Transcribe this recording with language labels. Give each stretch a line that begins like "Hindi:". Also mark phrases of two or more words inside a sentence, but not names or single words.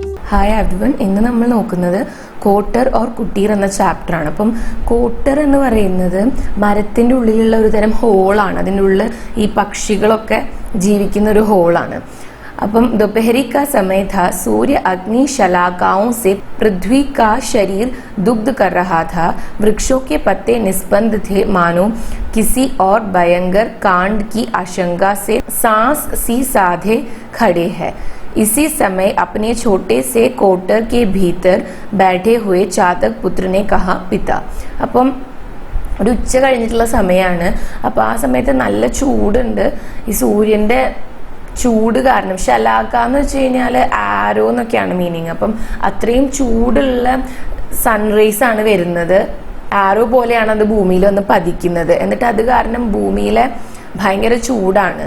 English: Hi everyone,
Malayalam: ഇന്ന് നമ്മൾ നോക്കുന്നത് കോട്ടർ ഓർ കുട്ടീർ എന്ന ചാപ്റ്ററാണ്. അപ്പം കോട്ടർ എന്ന് പറയുന്നത് മരത്തിൻ്റെ ഉള്ളിലുള്ള ഒരു തരം ഹോളാണ്. അതിൻ്റെ ഉള്ളിൽ ഈ പക്ഷികളൊക്കെ ജീവിക്കുന്ന ഒരു ഹോളാണ്.
Hindi: അപ്പം दोपहरी का समय था. सूर्य अग्नि शलाकाओं से पृथ्वी का शरीर दुग्ध कर रहा था. वृक्षों के पत्ते निस्पंद थे, मानो किसी और भयंकर कांड की आशंका से सांस सी साधे खड़े हैं. इसी समय अपने छोटे से कोटर के भीतर बैठे हुए चातक पुत्र ने कहा, पिता.
Malayalam: അപ്പം ഒരു ഉച്ച കഴിഞ്ഞിട്ടുള്ള സമയമാണ്. അപ്പോൾ ആ സമയത്ത് നല്ല ചൂടുണ്ട്. ഈ സൂര്യൻ്റെ ചൂട് കാരണം ശലാക്ക എന്ന് വെച്ച് കഴിഞ്ഞാൽ ആരോ എന്നൊക്കെയാണ് മീനിങ്. അപ്പം അത്രയും ചൂടുള്ള സൺറൈസ് ആണ് വരുന്നത്. ആരോ പോലെയാണ് അത് ഭൂമിയിൽ വന്ന് പതിക്കുന്നത്. എന്നിട്ട് അത് കാരണം ഭൂമിയിലെ ഭയങ്കര ചൂടാണ്.